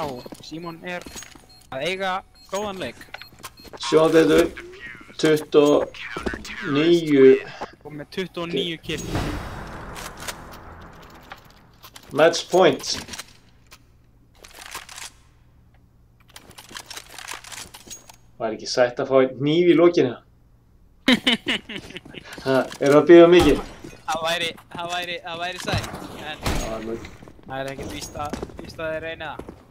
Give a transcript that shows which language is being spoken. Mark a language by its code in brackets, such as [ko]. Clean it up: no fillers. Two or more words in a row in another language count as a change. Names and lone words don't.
[is] Símon er að eiga góðan leik. Sjóðan þetta 29. Og með 29 kill. [en] Match point. [is] Var ekki sætt að fá hníf í lokinu? Er það að bíða mikið? Það væri sætt, en það er ekkert víst að þið reyna það.